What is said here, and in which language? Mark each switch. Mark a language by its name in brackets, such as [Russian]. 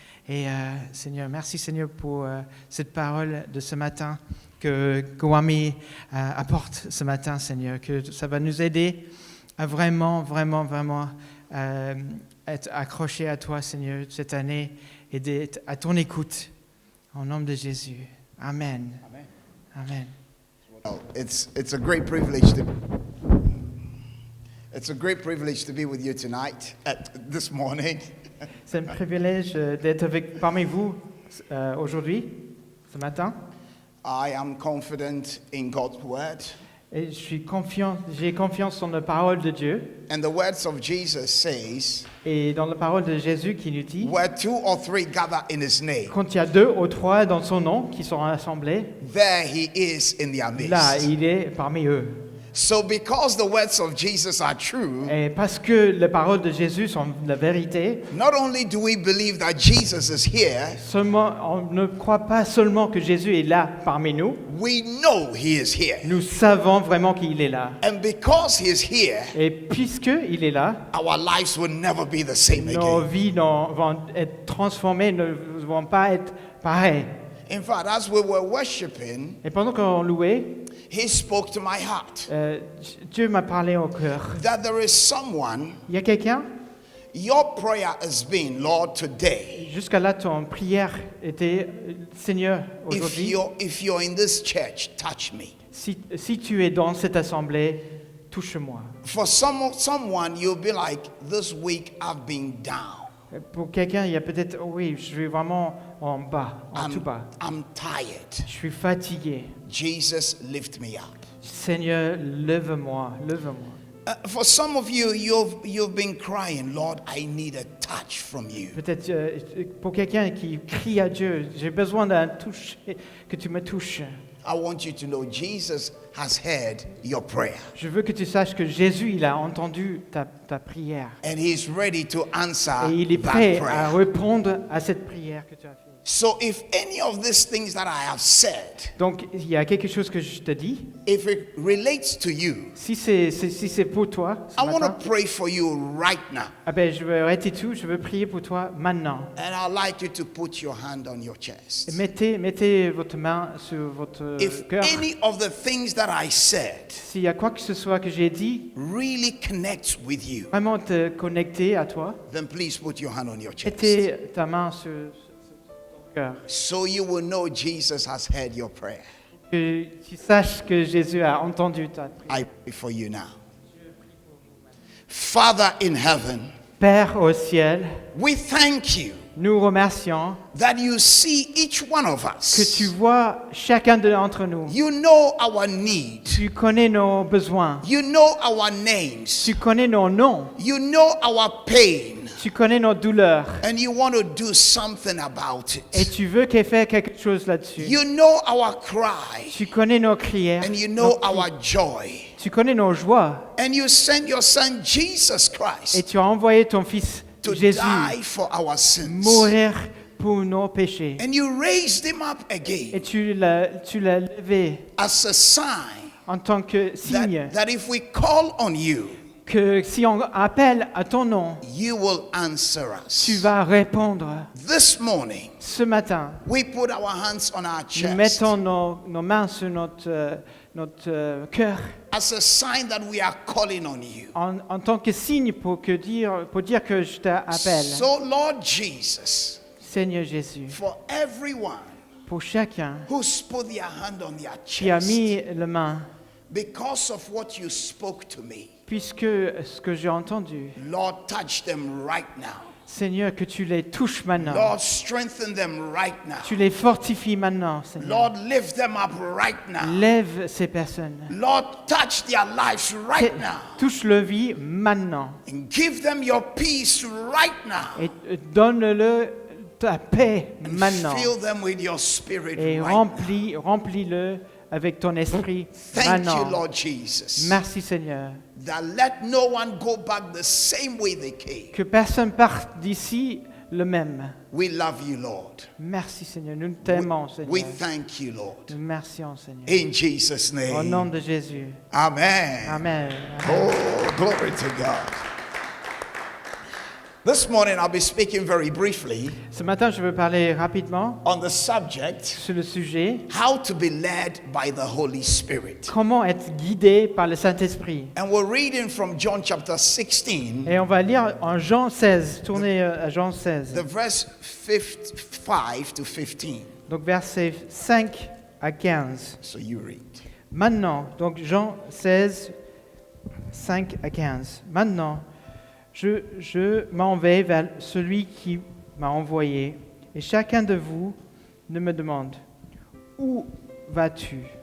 [French] Et Seigneur, merci Seigneur pour cette parole de ce matin que Wami apporte ce matin, Seigneur. Que ça va nous aider à vraiment être accrochés à toi, Seigneur, cette année et d'être à ton écoute. Au nom de Jésus. Amen. Amen. [English] Well, it's a great privilege to be with you tonight, this morning. [French] C'est un privilège d'être parmi vous aujourd'hui, ce matin. [English] I am confident in God's word. [French] Et j'ai confiance en la parole de Dieu. [English] And the words of Jesus says, [French] Et dans la parole de Jésus qui nous dit, [English] where two or three gather in his name, [French] quand il y a 2 ou 3 dans son nom qui sont rassemblés, [English] there he is in their midst. [French] là, il est parmi eux. [English] So because the words of Jesus are true, [French] Et parce que les paroles de Jésus sont la vérité, [English] not only do we believe that Jesus is here, [French] on ne croit pas seulement que Jésus est là parmi nous, [English] we know he is here. [French] nous savons vraiment qu'il est là. [English] And because he is here, [French] Et puisqu'il est là, [English] our lives will never be the same [French] nos [English] again. [French] vies vont être transformées, ne vont pas être pareilles. [English] In fact, as we were worshiping, [French] Et pendant qu'on louait, [English] he spoke to my heart [French] Dieu m'a parlé au cœur. [English] that there is someone, [French] Il y a quelqu'un, [English] your prayer has been, Lord, today, [French] jusqu'à là, ton prière était, Seigneur, aujourd'hui, [English] if you're in this church, touch me. [French] si tu es dans cette assemblée, touche-moi. [English] For someone, you'll be like, this week I've been down. [French] Pour quelqu'un, il y a peut-être, oui, je suis vraiment en bas, en tout bas. [English] I'm tired. [French] Je suis fatigué. [English] Jesus, lift me up. [French] Seigneur, lève-moi. [English] For some of you, you've been crying, Lord, I need a touch from you. [French] Peut-être pour quelqu'un qui crie à Dieu, j'ai besoin d'un toucher, que tu me touches. [English] I want you to know Jesus has heard your prayer. [French] Je veux que tu saches que Jésus, il a entendu ta prière. [English] And he's ready to answer [French] Et il est [English] that [French] prêt à [English] prayer. [French] répondre à cette prière que tu as faite. [English] So if any of these things that I have said, [French] Donc, il y a quelque chose que je te dis. [English] if it relates to you, [French] Si c'est pour toi, ce [English] I want [French] matin, [English] to pray for you right now. [French] je veux arrêter tout, je veux prier pour toi maintenant. [English] And I'd like you to put your hand on your [French] Et [English] chest. [French] mettez votre main sur votre [English] If [French] cœur. [English] any of the things that I said [French] S'il y a quoi que ce soit que j'ai dit, [English] really connects with you, [French] vraiment te connecter à toi, [English] then please put your hand on your chest. [French] mettez ta main sur ton cœur. [English] So you will know Jesus has heard your prayer. [French] que tu saches que Jésus a entendu ta prière. [English] I pray for you now. Father in heaven, [French] Père au ciel, [English] we thank you [French] nous remercions [English] that you see each one of [French] que tu [English] us. [French] vois chacun d'entre nous. [English] You know our needs. [French] Tu connais nos besoins. [English] You know our names. [French] Tu connais nos noms. [English] You know our pain. [French] Tu connais nos douleurs. [English] And you want to do something about [French] Et [English] it. [French] tu veux qu'elle fasse quelque chose là-dessus. [English] You know our cry. [French] Tu connais nos prières. [English] And you [French] nos [English] know our joy. [French] Tu connais nos joies. [English] And you sent your son Jesus [French] Et [English] Christ [French] tu as envoyé ton Fils [English] to [French] Jésus [English] die for our sins. [French] mourir pour nos péchés. [English] And you raised him up [French] Et [English] again [French] tu l'as levé [English] as a sign [French] en tant que signe [English] that if we call on you, [French] que si on appelle à ton nom, [English] you will answer [French] tu [English] us. [French] vas répondre. [English] This morning, [French] Ce matin, [English] we put our hands on our [French] nous [English] chest [French] mettons nos mains sur notre cœur [English] as a sign that we are calling on you. [French] en tant que signe pour dire que je t'appelle. [English] So, Lord Jesus, [French] Seigneur Jésus, [English] for everyone [French] pour chacun [English] who's put their hand on their [French] qui a [English] chest, [French] mis la main, [English] because of what you spoke to me, [French] puisque ce que j'ai entendu, [English] Lord, touch them right now. [French] Seigneur, que tu les touches maintenant. [English] Lord, strengthen them right now. [French] Tu les fortifies maintenant, Seigneur. [English] Lord, lift them up right now. [French] Lève ces personnes. [English] Lord, touch their lives right now. [French] Touche leur vie maintenant. [English] And give them your peace right now. [French] Et donne-le ta paix [English] And [French] maintenant. [English] fill them with your spirit [French] Et [English] right now. [French] remplis-le avec ton esprit [English] Thank you, [French] maintenant. [English] Lord Jesus. [French] Merci, Seigneur. [English] That let no one go back the same way they came. [French] Que personne parte d'ici le même. [English] We love you, Lord. [French] Merci, Seigneur. Nous t'aimons, [English] We [French] Seigneur. [English] thank you, Lord. [French] Nous remercions, Seigneur. [English] In Jesus' [French] Au nom [English] name. [French] de Jésus. [English] Amen. [French] Amen. [English] Oh, glory to God. This morning I'll be speaking very briefly [French] Ce matin, je veux parler rapidement [English] on the subject [French] sur le sujet [English] how to be led by the Holy Spirit. [French] comment être guidé par le Saint-Esprit. [English] And we're reading from John chapter 16, [French] Et on va lire en Jean 16, tournez à Jean 16. [English] the verse 5 to 15. [French] Donc versets 5 à 15. [English] So you read. [French] Maintenant, donc Jean 16, 5 à 15. Maintenant, je m'en vais vers celui qui m'a envoyé, et chacun de vous ne me demande, où vas-tu?